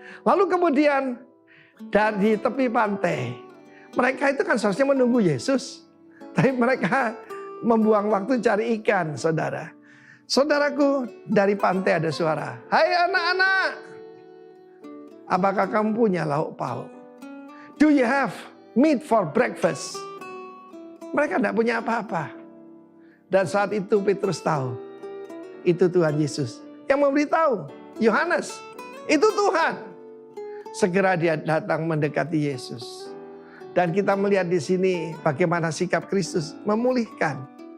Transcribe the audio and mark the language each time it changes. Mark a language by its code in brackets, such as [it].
[id] Lalu kemudian dari tepi pantai, mereka itu kan seharusnya menunggu Yesus. Tapi mereka membuang waktu cari ikan, saudara. Saudaraku, dari pantai ada suara. Hai anak-anak, apakah kamu punya lauk pauk? [en] Do you have meat for breakfast? [id] Mereka tidak punya apa-apa. Dan saat itu Petrus tahu, itu Tuhan Yesus yang memberitahu Yohanes, itu Tuhan. Segera dia datang mendekati Yesus. Dan kita melihat di sini bagaimana sikap Kristus memulihkan.